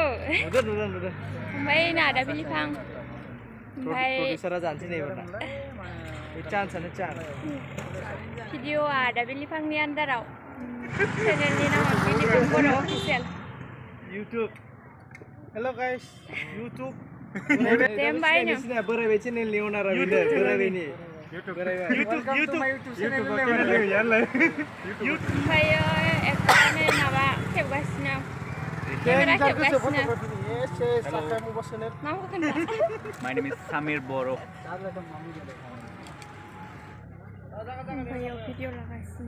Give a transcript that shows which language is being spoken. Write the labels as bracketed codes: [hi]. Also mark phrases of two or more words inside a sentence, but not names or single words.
[brx] ओमफ्राय आदा बिलिफां ओमफ्राय भिडिअ'आ आदा बिलिफांनि आन्दाराव। चेनेलनि नामा बिलिफां बर' अफिसियेल। [en] YouTube. Hello guys, YouTube. [brx] बोरायबाय चेनेलनि ओनरा बिनो बोरायबायनि। [en] Welcome to my YouTube channel. [brx] ओमफ्राय एक्टरनि माबा खेबगासिनो। केमेरा खेबगासिनो। नामखौ खोन्था। [en] My name is Samir Boro. [brx] ओमफ्राय भिडिअ लागासिनो।